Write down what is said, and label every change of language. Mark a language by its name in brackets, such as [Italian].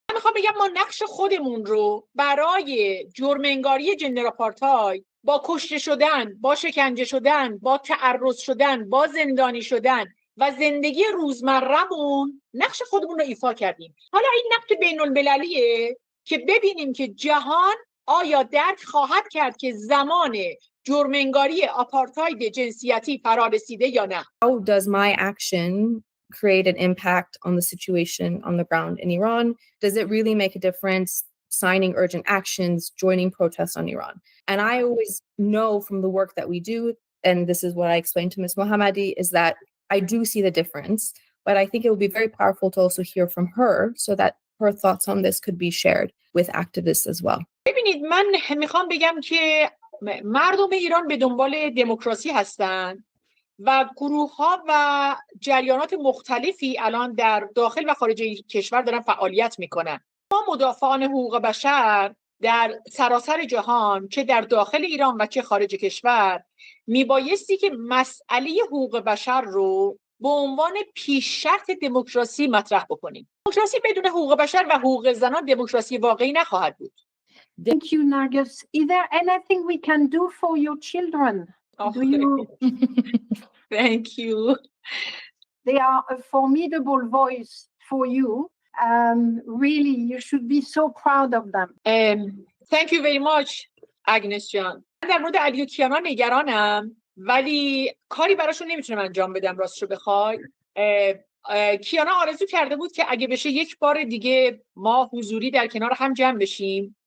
[Persian] من میخوام بگم ما نقش خودمون رو برای جرم‌انگاری جندر آپارتاید، با کشته شدن، با شکنجه شدن، با تعرض شدن، با زندانی شدن و زندگی روزمره‌مون، نقش خودمون رو ایفا کردیم. حالا این نقش بین‌المللیه که ببینیم که جهان آیا درک خواهد کرد که زمان جرم‌انگاری آپارتاید جنسیتی فرا رسیده یا نه. [English] How does my action create an impact on the situation on the ground in Iran? Does it really make a difference signing urgent actions, joining protests on Iran? And I always know from the work that we do, and this is what I explained to Ms. Mohammadi, is that I do see the difference, but I think it would be very powerful to also hear from her so that her thoughts on this could be shared with activists as well. [Persian] ببینید، من میخوام بگم که مردم ایران به دنبال دموکراسی هستند و گروه‌ها و جریانات مختلفی الان در داخل و خارج کشور دارن فعالیت میکنن. ما مدافعان حقوق بشر در سراسر جهان، چه در داخل ایران و چه خارج کشور، میبایستی که مسئله حقوق بشر رو به عنوان پیش شرط دموکراسی مطرح بکنیم. دموکراسی بدون حقوق بشر و حقوق زنان دموکراسی واقعی نخواهد بود. [English] Thank you, Nargis. Is there anything we can do for your children? Do you? Thank you. They are a formidable voice for you. Really, you should be so proud of them. Thank you very much, Agnes جان. [Persian] من در مورد علی و کیانا نگرانم، ولی کاری براشون نمیتونم انجام بدم. راستشو بخوای، کیانا آرزو کرده بود که اگه بشه یک بار دیگه ما حضوری در کنار هم جمع بشیم.